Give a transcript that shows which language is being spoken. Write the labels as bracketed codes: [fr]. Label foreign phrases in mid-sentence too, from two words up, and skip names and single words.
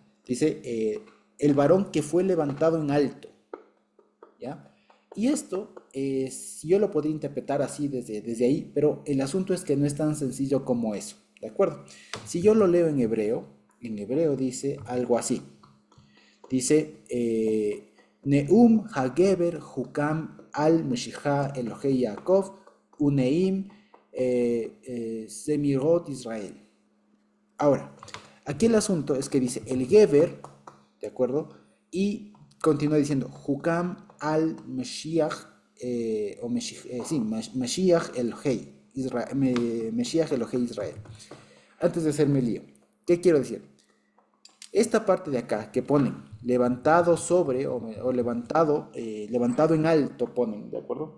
[es] Dice, el varón que fue levantado en alto, ¿ya? Y esto, yo lo podría interpretar así desde ahí, pero el asunto es que no es tan sencillo como eso, ¿de acuerdo? Si yo lo leo en hebreo dice algo así. Dice, [he] נאם הגבר הקם על משיח אלהי יעקב ונעים זמרות ישראל. [es] Ahora, aquí el asunto es que dice el Geber, ¿de acuerdo? Y continúa diciendo, [he] הקם על משיח, [es] o Mashiach, sí, [he] משיח אלהי, [es] Israel, [he] משיח אלהי ישראל. [es] Antes de hacerme lío, ¿qué quiero decir? Esta parte de acá que ponen levantado sobre o levantado, levantado en alto ponen, ¿de acuerdo?